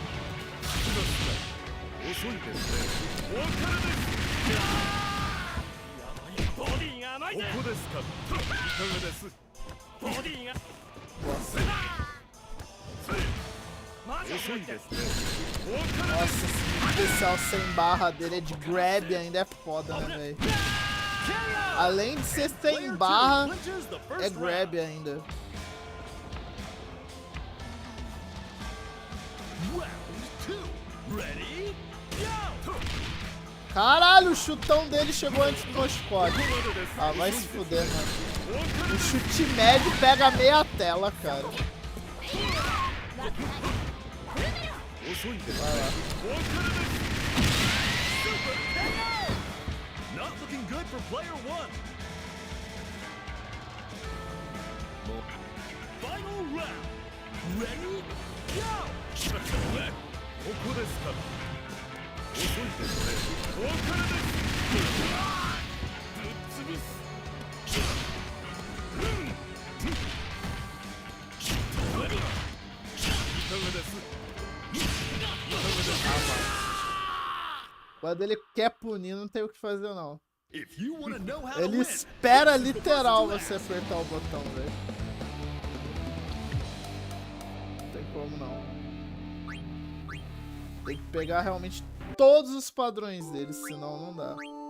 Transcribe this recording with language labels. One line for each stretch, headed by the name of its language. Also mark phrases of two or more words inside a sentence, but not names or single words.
Japanese: 来ますか。遅いですね。お別れです。ここですか。いかがです。遅いですね。
Portuguese: Nossa, esse especial sem barra dele é de grab ainda é foda, né, velho? Além de ser sem barra, é grab ainda. Caralho, o chutão dele chegou antes do meu chicote. Ah, vai se fuder, mano. O chute médio pega meia tela, cara. Vai lá.
English: Not looking good for player 1. Final round. Ready? Go!
Japanese: ここですか。遅いですね。お別れです。ぶっ潰す。いかがです。
Portuguese: Quando ele quer punir, não tem o que fazer, não. Ele espera literal você apertar o botão, velho. Não tem como, não. Tem que pegar realmente todos os padrões dele, senão não dá.